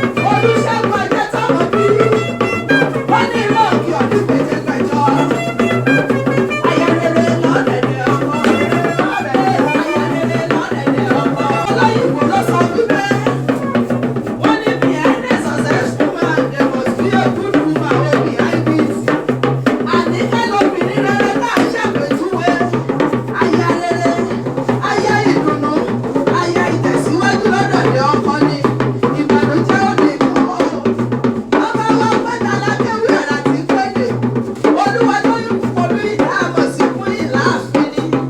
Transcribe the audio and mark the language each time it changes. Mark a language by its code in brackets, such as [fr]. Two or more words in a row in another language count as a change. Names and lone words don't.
[yo] Olúṣẹ́gun ayé táwọn bí. Wọ́n ní ìlú òkè ọdún péjọ péjọ. Aya rere lọ́dẹ̀dẹ̀ ọkọ. Aya rere lọ́dẹ̀dẹ̀ ọkọ. Olóyìnbó ló sọ wípé wọ́n ní [en] behind a successful man, there must be a good woman or behind it. [yo] Àníkẹ́ lobìnrin rere tá a ṣàpèjúwe. Aya rere, aya ìdùnnú, aya ìtẹ̀síwájú lọ́dọ̀dẹ̀ ọkọ ni. Ìbànújẹ́ ò ní mọ̀ ọ́. Bàbá wa pẹ́ ta lákéwì àrà tí ń pèdè. Olúwa tó yí kúkọ bí ìta àmọ̀ sí fún ìlà àfin ni.